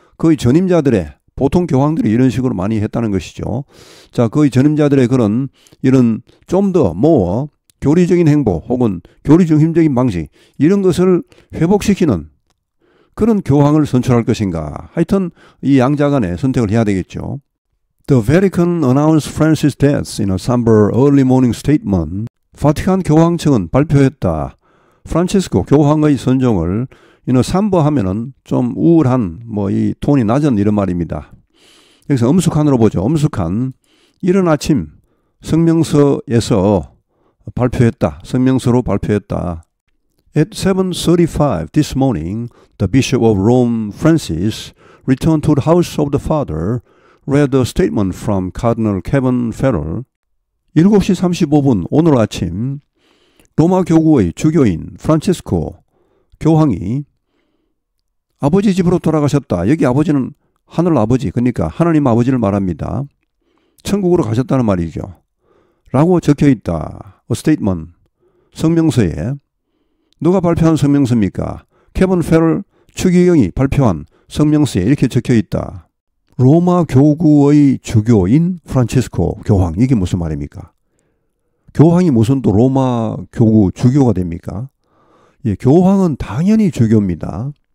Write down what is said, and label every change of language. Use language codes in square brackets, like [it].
[ko] 거의 전임자들의 보통 교황들이 이런 식으로 많이 했다는 것이죠. 자, 거의 전임자들의 그런 이런 좀 더 뭐 교리적인 행보 혹은 교리 중심적인 방식 이런 것을 회복시키는 그런 교황을 선출할 것인가. 하여튼 이 양자 간에 선택을 해야 되겠죠. [en] The Vatican announced Francis' death in a somber early morning statement. [ko] 바티칸 교황청은 발표했다. 프란체스코 교황의 선종을 이는 삼버 하면은 좀 우울한 뭐 이 톤이 낮은 이런 말입니다. 여기서 엄숙한으로 보죠. 엄숙한 이른 아침 성명서에서 발표했다. 성명서로 발표했다. [en] At 7:35 this morning, the Bishop of Rome, Francis, returned to the house of the Father, read a statement from Cardinal Kevin Farrell. [ko] 7시 35분 오늘 아침 로마 교구의 주교인 프란체스코 교황이 아버지 집으로 돌아가셨다. 여기 아버지는 하늘 아버지, 그러니까 하나님 아버지를 말합니다. 천국으로 가셨다는 말이죠. 라고 적혀 있다. [en] A statement, [ko] 성명서에. 누가 발표한 성명서입니까? 케빈 페럴 추기경이 발표한 성명서에 이렇게 적혀 있다. 로마 교구의 주교인 프란체스코 교황. 이게 무슨 말입니까? 교황이 무슨 또 로마 교구 주교가 됩니까? 예, 교황은 당연히 주교입니다.